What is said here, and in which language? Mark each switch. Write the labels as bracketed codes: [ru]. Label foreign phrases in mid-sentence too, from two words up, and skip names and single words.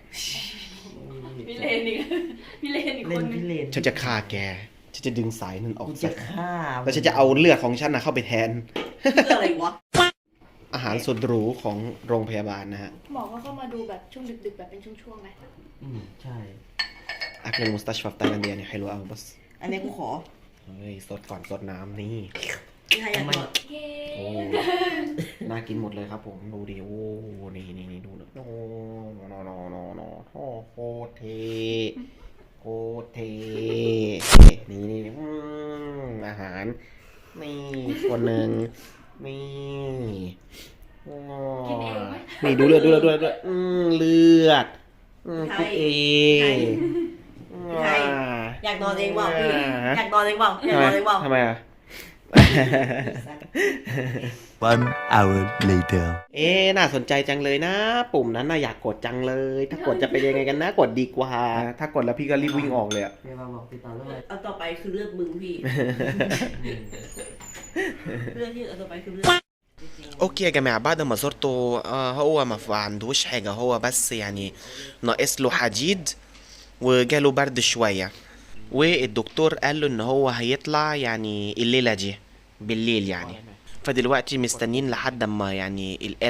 [th] พี่เลนอีกพี่เลนอีกค เล่น นนึง พี่เล่น ฉันจะฆ่าแก ฉันจะดึงสายนั้นออก กู ซะ จะฆ่า แล้วฉันจะเอาเลือดของฉันนะเข้าไปแทน เพื่ออะไรวะ อาหารสุดหรูของโรงพยาบาลนะฮะ หมอก็เข้ามาดูแบบช่วงดึกๆแบบเป็นช่วงๆไหม ใช่ [ar] أكل المستشفى في تايلاند يعني حلو أوي بس [th] อันนี้กูขอ เฮ้ยสดก่อนสดน้ำนี่ ที่ให้อยากนอน เย้ โอ้ น่ากินหมดเลยครับผม ดูดิ โอ้ นี่ดูนะโอ้นอโคตรเทโคตรเทนี่อาหาร นี่คนหนึ่งนี่ กินเองไหม นี่ดูเลือดเลือดคุกเอง อยากนอนเองเปล่าพี่อยากนอนเองเปล่าอยากนอนเองเปล่า ทำไมอ่ะ [en] 1 hour later. [th] น่าสนใจจังเลยนะ ปุ่มนั้นน่ะอยากกดจังเลย ถ้ากดจะเป็นยังไงกันนะ กดดีกว่า ถ้ากดแล้วพี่ก็รีบวิ่งออกเลยอ่ะ เรียกว่าบอกติดต่อเรื่องอะไร อันต่อไปคือเลือดมึงพี่ เลือดที่อันต่อไปคือเลือด [ar] اوكي يا جماعه بعد ما زرته هو ما عندوش حاجه هو بس يعني ناقص له حديد وجاله برد شويه والدكتور قال له ان هو هيطلع يعني الليله دي بالليل يعني فدلوقتي مستنين لحد ما يعني الآلة